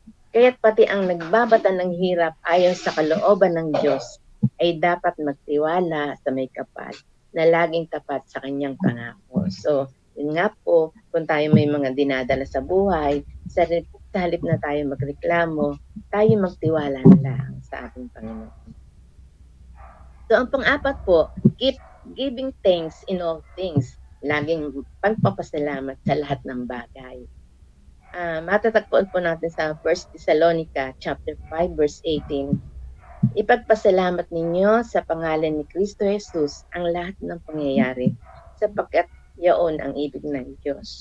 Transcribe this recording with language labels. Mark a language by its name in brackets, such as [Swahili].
[Filipino] Kaya't pati ang nagbabata ng hirap ayon sa kalooban ng Diyos ay dapat magtiwala sa may kapal na laging tapat sa kanyang pangako. So, yun nga po, kung tayo may mga dinadala sa buhay, sa halip na tayo magreklamo, tayo magtiwala na lang sa ating Panginoon. [English] So, [Filipino] ang pang-apat po, [English] keep giving thanks in all things. [Filipino] Laging pagpapasalamat sa lahat ng bagay. Matatagpuan po natin sa 1 Thessalonica chapter 5 verse 18. Ipagpasalamat ninyo sa pangalan ni Kristo Jesus ang lahat ng pangyayari sapagkat yaon ang ibig ng Diyos.